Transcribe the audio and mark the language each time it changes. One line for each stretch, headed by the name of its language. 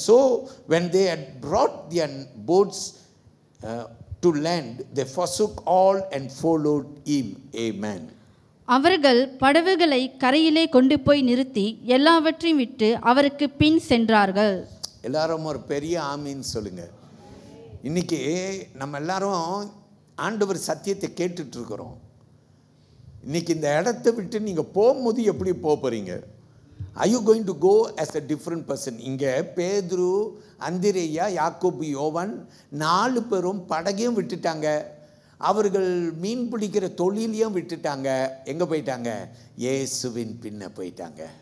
English: So when they had brought their boats to land, they forsook all and followed him. Amen.
Tamil: அவர்கள் படகுகளை கரையிலே கொண்டு போய் நிறுத்தி எல்லாவற்றையும் விட்டு அவருக்கு பின் சென்றார்கள். எல்லாரும் ஒரு பெரிய ஆமீன் சொல்லுங்க. இன்னைக்கு நம்ம எல்லாரும் ஆண்டவர் சத்தியத்தை கேட்டுட்டு இருக்கிறோம். இன்னைக்கு இந்த இடத்தை விட்டு நீங்க போகும்போது எப்படி போறீங்க?
English: Are you going to go as a different person?
Tamil: இங்கே பேதுரு, அந்திரேயா, யாக்கோபு, யோவான் 4 பேரும் படகையும் விட்டுட்டாங்க. அவர்கள் மீன் பிடிக்கிற தொழிலையும் விட்டுட்டாங்க. எங்கே போயிட்டாங்க? இயேசுவின் பின்ன போயிட்டாங்க.